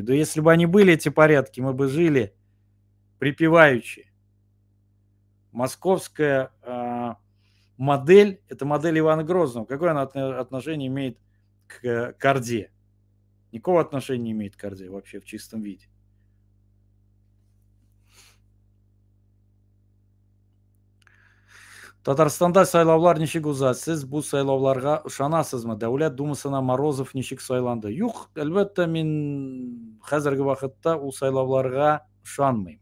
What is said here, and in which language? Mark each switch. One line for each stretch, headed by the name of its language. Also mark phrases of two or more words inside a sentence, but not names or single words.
Russian: Да если бы они были, эти порядки, мы бы жили припеваючи. Московская модель – это модель Ивана Грозного. Какое она отношение имеет к Орде? Никакого отношения не имеет к Орде вообще в чистом виде.
Tatar: Татарстанда сайлаулар ничек уза? Сез бу сайлауларга ышанасызмы? Дәүләт думасына Морозов ничек сайланды? Юк, әлбәттә, мин хәзерге вакытта ул сайлауларга ышанмыйм.